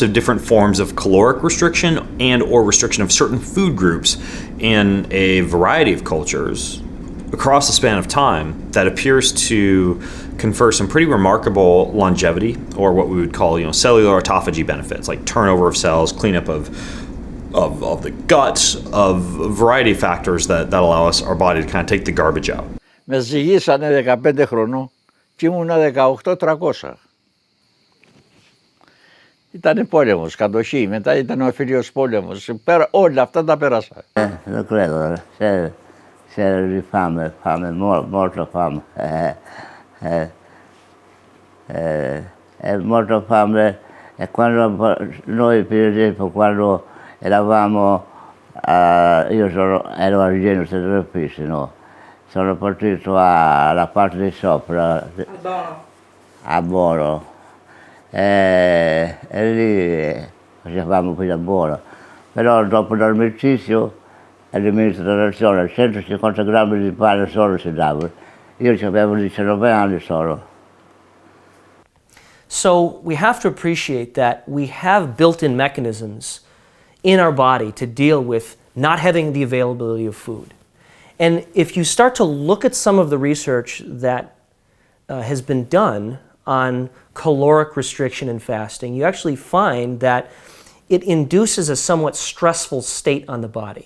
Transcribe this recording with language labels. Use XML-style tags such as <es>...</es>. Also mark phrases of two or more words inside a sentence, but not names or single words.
<en>of different forms of caloric restriction and or restriction of certain food groups in a variety of cultures across the span of time that appears to confer some pretty remarkable longevity, or what we would call cellular autophagy benefits, like turnover of cells, cleanup of the gut, of a variety of factors that allow our body to kind of take the garbage out.</en> <el>Με ζυγίσανε 15 χρονών και ήμουνα 18-300. Ήτανε πόλεμος, κατοχή, μετά ήταν ο εμφύλιος πόλεμος. Όλα αυτά τα πέρασα.</el> <it>Non credo, c'era di fame, molto fame. Molto fame. E quando noi, per esempio, quando eravamo, ero a Genova, Centro no? Sono partito alla parte di sopra, a Boro, e lì facevamo qui a Boro. Però dopo l'armistizio l'amministrazione 150 grammi di pane solo si dava. Io avevo 19 anni solo.</it> <en>So we have to appreciate that we have built-in mechanisms in our body to deal with not having the availability of food. And if you start to look at some of the research that has been done on caloric restriction and fasting, you actually find that it induces a somewhat stressful state on the body.</en>